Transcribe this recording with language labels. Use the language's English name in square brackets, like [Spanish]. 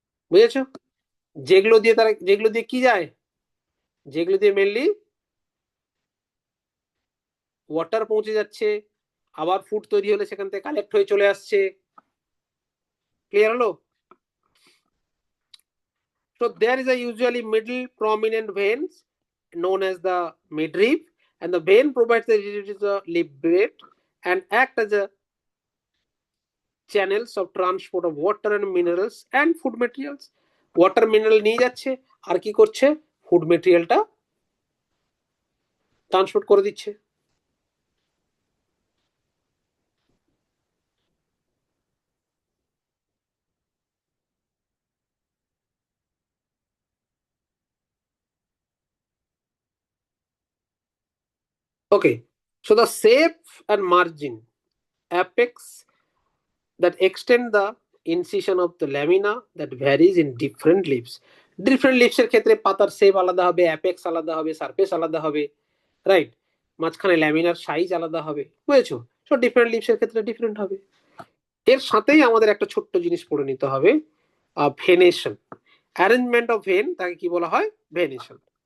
[Bangla] বুঝেছো? যেগুলো দিয়ে কি যায়, যেগুলো দিয়ে মেনলি ওয়াটার পৌঁছে যাচ্ছে, আবার ফুড তৈরি হলে সেখান থেকে কালেক্ট হয়ে চলে আসছে। ক্লিয়ার হলো? [English] So there is a usually middle prominent veins known as the midrib, and the vein provides the leaf bed and act as a channels of transport of water and minerals and food materials. [Bangla] Water mineral নিয়ে যাচ্ছে, আর কি করছে, food মেটেরিয়ালটা transport করে দিচ্ছে। [English] Okay, so the shape and margin, apex that extend the incision of the lamina that varies in different leaves. [Bangla] Different leaves এর ক্ষেত্রে পাতার shape আলাদা হবে, অ্যাপেক্স আলাদা হবে, সারফেস আলাদা হবে, রাইট, মাঝখানে ল্যামিনার সাইজ আলাদা হবে। বুঝেছো? সো ডিফারেন্ট লিভস এর ক্ষেত্রে ডিফারেন্ট হবে। এর সাথেই আমাদের একটা ছোট্ট জিনিস পড়ে নিতে হবে, ভেনেশন, অ্যারেঞ্জমেন্ট অফ ভেন, তাকে কি বলা হয়, ভেনেশন।